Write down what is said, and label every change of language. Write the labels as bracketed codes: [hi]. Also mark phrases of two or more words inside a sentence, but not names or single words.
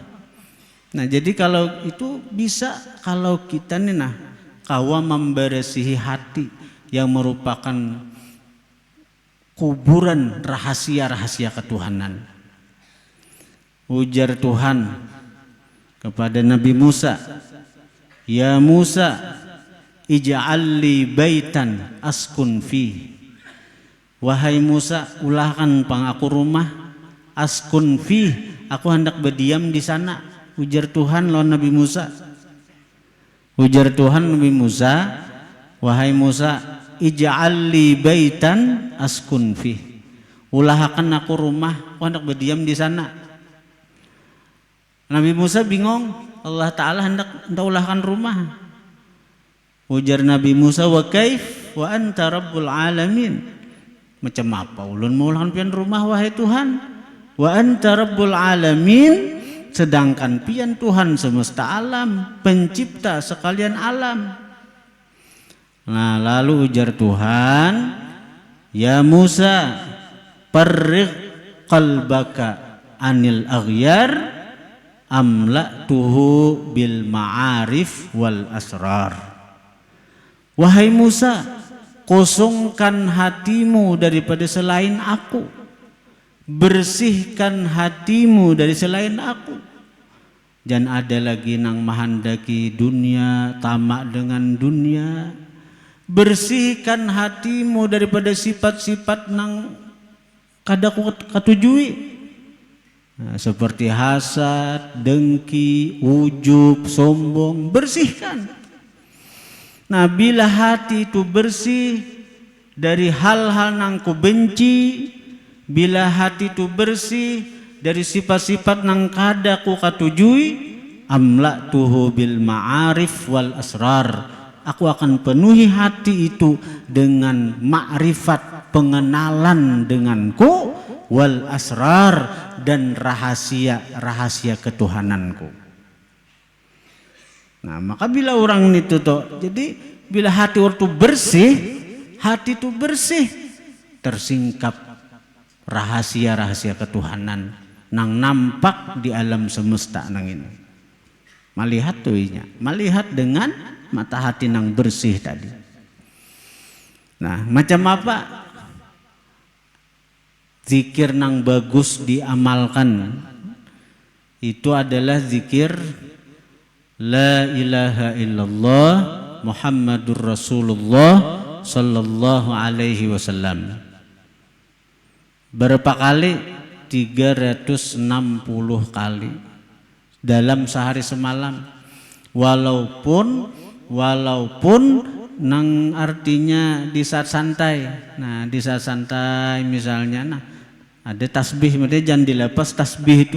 [bjn] Nah, jadi kalau itu bisa kalau kita nih nah kawa memberesihi hati yang merupakan kuburan rahasia-rahasia ketuhanan. Ujar Tuhan kepada Nabi Musa, [ar] "يا موسى اجعل لي بيتا أسكن في." [bjn] Wahai Musa, ulahkan pang aku rumah, [ar] أسكن في, [bjn] aku hendak berdiam di sana. Ujar Tuhan lawan Nabi Musa. Ujar Tuhan Nabi Musa, wahai Musa, [ar] اجعل لي بيتا أسكن في. [bjn] Ulahkan aku rumah, aku hendak berdiam di sana. Nabi Musa bingung, Allah Ta'ala hendak ulahkan rumah. Ujar Nabi Musa, [ar] وكيف وأنت رب العالمين. [bjn] Macam apa ulun mau ulahkan pian rumah wahai Tuhan? [ar] وأنت رب العالمين, [bjn] sedangkan pian Tuhan semesta alam, pencipta sekalian alam. Nah, lalu ujar Tuhan, [ar] يا موسى فرغ قلبك عن الأغيار ملأته بالمعارف والأسرار. [bjn] Wahai Musa, kosongkan hatimu daripada selain aku, bersihkan hatimu dari selain aku. Jangan ada lagi nang mahandaki dunia, tamak dengan dunia. Bersihkan hatimu daripada sifat-sifat nang kadaku katujui. Nah, seperti hasad, dengki, ujub, sombong, bersihkan. Nah, bila hati itu bersih dari hal-hal nang ku benci, bila hati itu bersih dari sifat-sifat nang kada ku katujui, [ar] ملأته بالمعارف والأسرار. [bjn] Aku akan penuhi hati itu dengan ma'rifat, pengenalan denganku, [ar] والأسرار, [bjn] dan rahasia-rahasia ketuhananku. Nah, maka bila orang itu toh, jadi bila hati itu bersih, hati itu bersih, tersingkap rahasia-rahasia ketuhanan nang nampak di alam semesta nang ini. Melihat tuinya, melihat dengan mata hati nang bersih tadi. Nah, macam apa zikir nang bagus diamalkan? Itu adalah zikir [ar] لا إله إلا الله محمد رسول الله صلى الله عليه وسلم. [bjn] Berapa kali? 360 kali dalam sehari semalam. Walaupun nang artinya di saat santai. Nah, di saat santai misalnya, nah ada tasbih, makanya jangan dilepas tasbih itu.